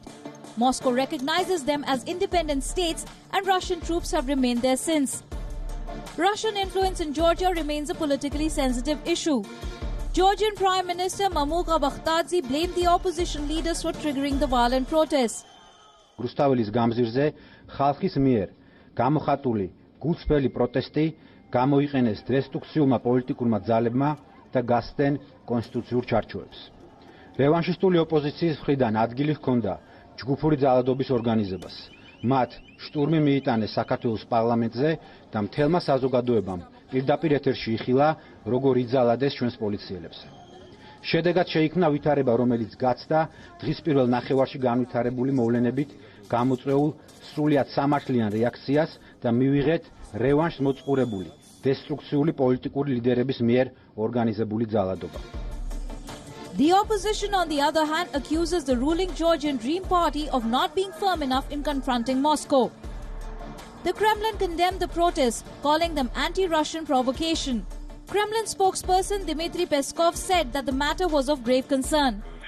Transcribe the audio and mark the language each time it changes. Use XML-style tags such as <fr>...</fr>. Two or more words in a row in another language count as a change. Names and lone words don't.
<en>Moscow recognizes them as independent states, and Russian troops have remained there since. Russian influence in Georgia remains a politically sensitive issue. Georgian Prime Minister Mamuka Bakhtadze blamed the opposition leaders for triggering the violent protests.</en> <ka>Rustavelis გამზირზე ხალხის მიერ გამოხატული გულწრფელი პროტესტი გამოიყენეს დესტრუქციულმა პოლიტიკურმა ძალებმა და გასცენ კონსტიტუციურ ჩარჩოებს. რევანშისტული ოპოზიციის მხრიდან ადგილი ჰქონდა ჯგუფური ძალადობის ორგანიზებას. მათ შტურმი მიიტანეს საქართველოს პარლამენტზე და მთელმა საზოგადოებამ პირდაპირ ეთერში იხილა, როგორ იძალადეს ჩვენს პოლიციელებს. შედეგად შეიქმნა ვითარება, რომელიც გაცდა დღის პირველ ნახევარში განვითარებული მოვლენებით გამოწვეულ სრულიად სამართლიან რეაქციას და მივიღეთ რევანშს მოწყურებული დესტრუქციული პოლიტიკური ლიდერების მიერ ორგანიზებული ძალადობა.</ka> <en>The opposition, on the other hand, accuses the ruling Georgian Dream Party of not being firm enough in confronting Moscow. The Kremlin condemned the protests, calling them anti-Russian provocation. Kremlin spokesperson Dmitry Peskov said that the matter was of grave concern.</en>